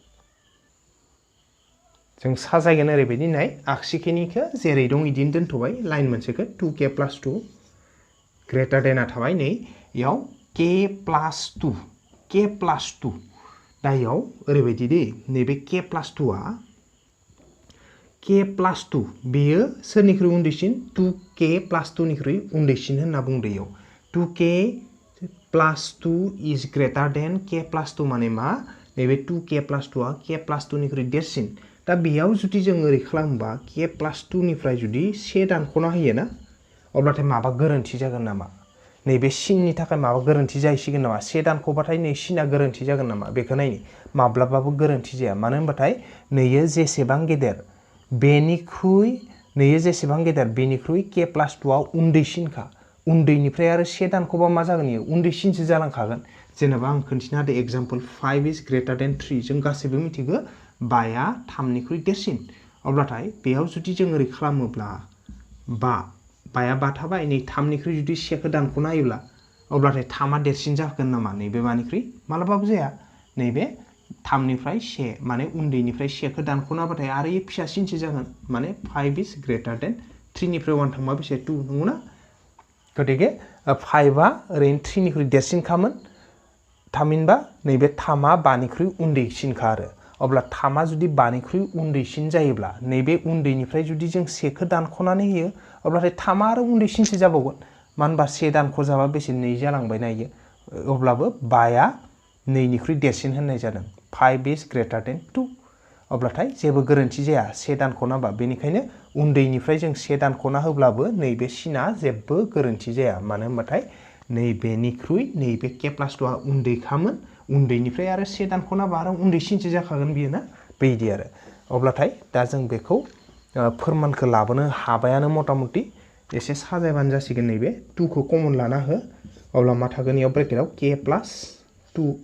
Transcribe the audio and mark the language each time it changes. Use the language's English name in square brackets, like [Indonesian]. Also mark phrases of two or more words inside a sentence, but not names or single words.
[Bodo] जों साजायगोन ओरैबायदि नाय आगसिखिनिखौ जेरै दं इदिनो दोनथ'बाय लाइन मोनसेखौ 2k + 2 ग्रेटार देना थाबाय नै इयाव k + 2 k + 2 दा इयाव ओरैबायदि दे नैबे k + 2 आ k + 2 बेयो सोरनिख्रुइ उन्दैसिन 2k + 2 निख्रुइ उन्दैसिन होनना बुंदो इयाव 2k + 2 [English] is greater than k [Bodo] + 2 माने मा नैबे 2k + 2 आ k + 2 निख्रुइ देरसिन दा बेयाव जुदि जों ओरै खालामबा k + 2 निफ्राय जुदि 1 दानख'ना होयो ना अब्लाथाय माबा गोरोन्थि जागोन नामा नैबे सिननि थाखाय माबा गोरोन्थि जाहैसिगोन नामा 1 दानख'बाथाय नै सिना गोरोन्थि जागोन नामा बेखौ नायनि माब्लाबाबो गोरोन्थि जाया मानो होनबाथाय नैयो जेसेबां गेदेर बेनिख्रुइ नैयो जेसेबां गेदेर बेनिख्रुइ k + 2 आ उन्दैसिनखा उन्दैनिफ्राय आरो 1 दानख'बा मा जागोन इयो उन्दैसिनसो जालांखागोन जेनेबा आं खोन्थिना होदो एग्जाम्पल [English] 5 is greater than 3 [Bodo] जों गासैबो मिथिगो 5 आ 3 निख्रुइ देरसिन अब्लाथाय बेयाव जुदि जों ओरै खालामोब्ला 5 आ 5 थाबाय नै 3 निख्रुइ जुदि 1 खौ दानख'ना होयोब्ला अब्लाथाय 3 आ देरसिन जागोन नामा नैबे मानिख्रुइ मालाबाबो जाया नैबे 3 निफ्राय 1 माने उन्दैनिफ्राय 1 खौ दानख'ना होबाथाय आरो इयो फिसासिनसो जागोन माने [English] 5 is greater than 3 [Bodo] निफ्राय 1 थांबा बेसे 2 नंगौना गतिके 5 आ ओरैनो 3 निख्रुइ देरसिनखामोन थामहिनबा नैबे 3 आ 5 निख्रुइ उन्दैसिनखा आरो अब्ला 3 आ जुदि 5 निख्रुइ उन्दैसिन जायोब्ला नैबे उन्दैनिफ्राय जुदि जों 1 खौ दानख'नानै होयो अब्लाथाय 3 आ आरो उन्दैसिनसो जाबावगोन मानो होनबा 1 दानख' जाबा बेसे 2 जालांबाय ना इयो अब्लाबो 5 आ 2 निख्रुइ देरसिन होननाय जादों [English] 5 is greater than 2 [Bodo] अब्लाथाय जेबो गोरोन्थि जाया 1 दानख'ना होबा बेनिखायनो उन्दैनिफ्राय जों 1 दानख'ना होब्लाबो नैबे सिना जेबो गोरोन्थि जाया मानो होनबाथाय नैबेनिख्रुइ नैबे k + 2 आ उन्दैखामोन उन्दैनिफ्राय आरो 1 दानख'ना होबा आरो उन्दैसिनसो जाखागोन बियो ना बेबायदि आरो अब्लाथाय दा जों बेखौ फोरमानखौ लाबोनो हाबायानो मथा मथि एसे साजायबानो जासिगोन नैबे 2 खौ कमन लाना हो अब्ला मा थागोन इयाव ब्रेकेटआव k +